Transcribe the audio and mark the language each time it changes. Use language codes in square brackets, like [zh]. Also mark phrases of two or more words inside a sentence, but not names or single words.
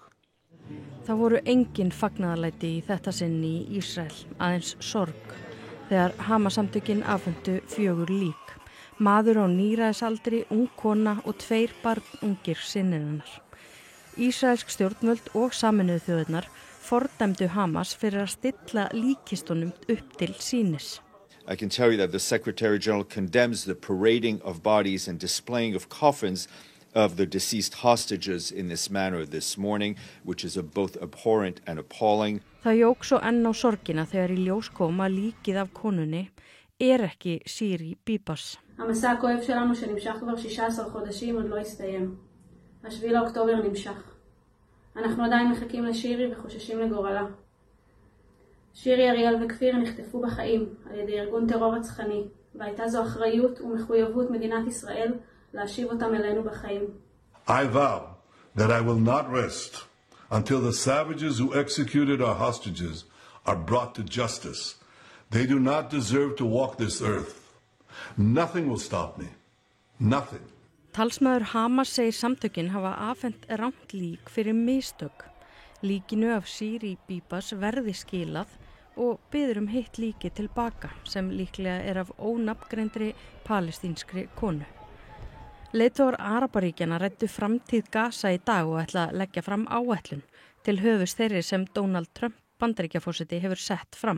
[is] Það voru engin fagnaðarlæti í þetta sinn í Ísrael, aðeins sorg, þegar Hamas-samtökin afhentu 4 lík. Maður á níræðisaldri, ung kona og 2 barnungir synir hennar. Ísraelsk stjórnvöld og Sameinuðu þjóðirnar fordæmdu Hamas fyrir að stilla líkistunum upp til sýnis. [en] I can tell you that the Secretary General condemns the parading of bodies and displaying of coffins of the deceased hostages in this manner this morning, which is both abhorrent and appalling. [is] Það jók svo enn á sorgina þegar í ljós kom að líkið af konunni ekki Shiri Bibas. [he] המסע הכואב שלנו שנמשך כבר 16 חודשים עוד לא הסתיים. 7 לאוקטובר נמשך. אנחנו עדיין מחכים לשירי וחוששים לגורלה. שירי, אריאל וכפיר נחטפו בחיים על ידי ארגון טרור רצחני, והייתה זו אחריות ומחויבות מדינת ישראל להשיב אותם אלינו בחיים. [en] I vow that I will not rest until the savages who executed our hostages are brought to justice. They do not deserve to walk this earth. Nothing will stop me. Nothing. [is] Talsmaður Hamas segir samtökin hafa afhent rangt lík fyrir mistök. Líkinu af Shiri Bibas verði skilað og biður hitt líki tilbaka sem líklega af ónafngreindri palestínskri konu. Leiðtogar Arabaríkjanna ræddu framtíð Gaza í dag og ætla að leggja fram áætlun til höfuðs þeirri sem Donald Trump Bandaríkjaforseti hefur sett fram.